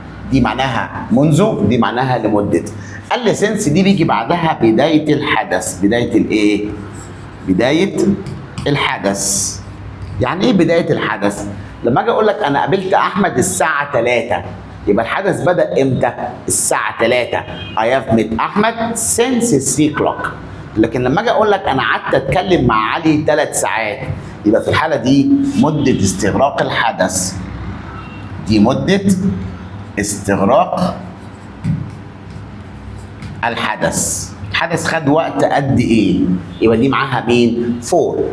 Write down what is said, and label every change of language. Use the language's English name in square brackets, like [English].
[Arabic] دي معناها منذ، دي معناها لمدة. قال لي سنس دي بيجي بعدها بداية الحدث. بداية الايه؟ بداية الحدث. يعني ايه بداية الحدث؟ لما اجي اقول لك انا قابلت احمد الساعة 3 يبقى الحدث بدأ امتى؟ الساعة 3. [English] I have met أحمد since 3 o'clock. [Arabic] لكن لما اجي اقول لك انا قعدت اتكلم مع علي 3 ساعات يبقى في الحالة دي مدة استغراق الحدث. دي مدة استغراق الحدث. الحدث خد وقت قد ايه؟ يبقى دي معاها مين؟ 4.